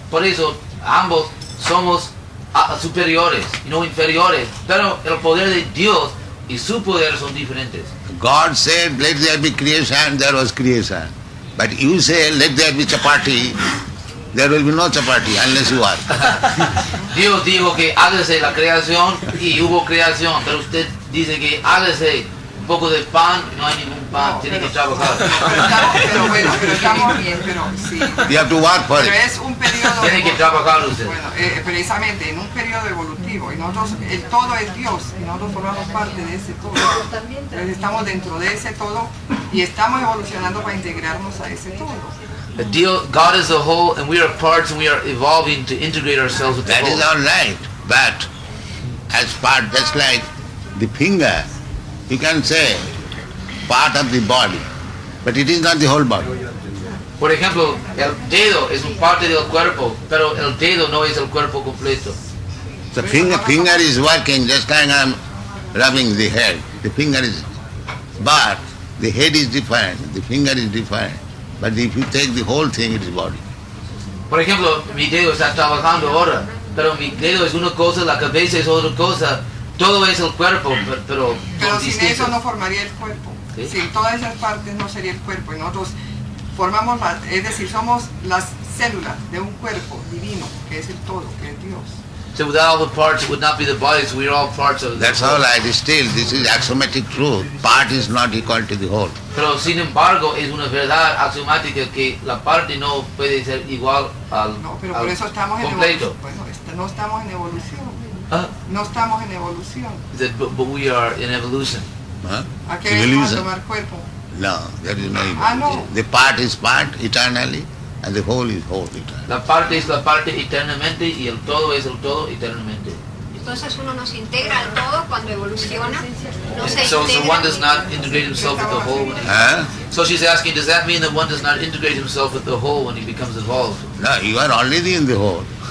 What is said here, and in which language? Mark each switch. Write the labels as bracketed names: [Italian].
[Spanish] Por eso ambos somos superiores y no inferiores. Pero el poder de Dios y su poder son diferentes. [English] God said, let there be creation, there was creation. But you say, let there be chapati, there will be no chapati unless you are. [Spanish] Dios dijo que hágase la creación y hubo creación, pero usted dice que hágase un poco de pan, no hay ningún pan, tiene que trabajar. Pero bueno, pero estamos bien, pero sí. [English] You have to work for it. [Spanish] Pero es un periodo... Tiene que trabajar usted. Bueno, precisamente en un periodo evolutivo, y nosotros, el todo es Dios, y nosotros formamos parte de ese todo. Entonces estamos dentro de ese todo, y estamos evolucionando para integrarnos a ese todo. [English] God is the whole, and we are parts, and we are evolving to integrate ourselves with the whole. That is all right, but as part, just like the finger, you can say part of the body, but it is not the whole body. [Spanish] Por ejemplo, el dedo es un parte del cuerpo, pero el dedo no es el cuerpo completo. [English] The finger is working just like I am rubbing the head. The finger is, but the head is different, the finger is different. But if you take the whole thing, it is body. [Spanish] Por ejemplo, mi dedo está trabajando ahora, pero mi dedo es una cosa, la cabeza es otra cosa. Todo es el cuerpo, pero sin distintos. Eso no formaría el cuerpo. ¿Sí? Sin todas esas partes no sería el cuerpo. Y nosotros formamos, es decir, somos las células de un cuerpo divino, que es el todo, que es Dios. [English] So without all the parts, it would not be the body, so we are all parts of the That's all right. Still, this is axiomatic truth. Part is not equal to the whole. [Spanish] Pero sin embargo, es una verdad axiomática que la parte no puede ser igual al No, pero por eso estamos completo. Bueno, no estamos en evolución. No estamos en evolución. [English] But we are in evolution. [Spanish] ¿A qué venimos a tomar cuerpo? [English] No, there is no evolution. No. The part is part eternally, and the whole is whole eternally. [Spanish] La parte es la parte eternamente y el todo es el todo eternamente. Entonces uno no se integra al todo cuando evoluciona. No se [English] So [Spanish] integra. [English] one does not integrate himself with the whole. So she's asking, does that mean that one does not integrate himself with the whole when he becomes involved? No, you are already in the whole.